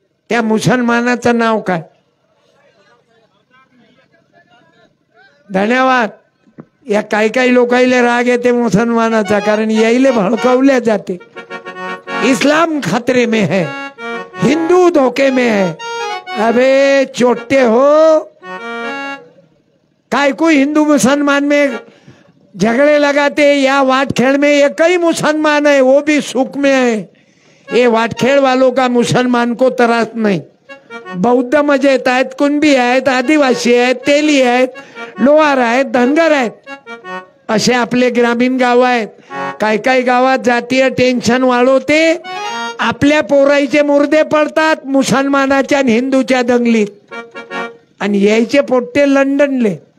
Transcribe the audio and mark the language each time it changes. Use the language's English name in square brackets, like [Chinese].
[Marathi] त्या मुसलमानाचं नाव काय? धन्यवाद. या काही लोकाईले राग येते मुसलमानाचा, कारण याईले भडकवल्या जाते. [Hindi] इस्लाम खतरे में है, हिंदू धोखे में है. अबे चोटे हो, काय को हिंदू मुसलमान में झगड़े लगाते. या वाटखेड़ में एक ही मुसलमान है, वो भी सुख में है. ये वाटखेड़ वालों का मुसलमान को त्रास नहीं. [Marathi] बौद्ध मजेत आहेत, कुणबी आहेत, आदिवासी आहेत, तेली आहेत, लोहार आहेत, धनगर आहेत. असे आपले ग्रामीण गाव आहेत. काही गावात जातीय टेन्शन वाढवते. आपल्या पोराईचे मुर्दे पडतात मुसलमानाच्या आणि हिंदूच्या दंगलीत, आणि यायचे पोट्टे लंडनले.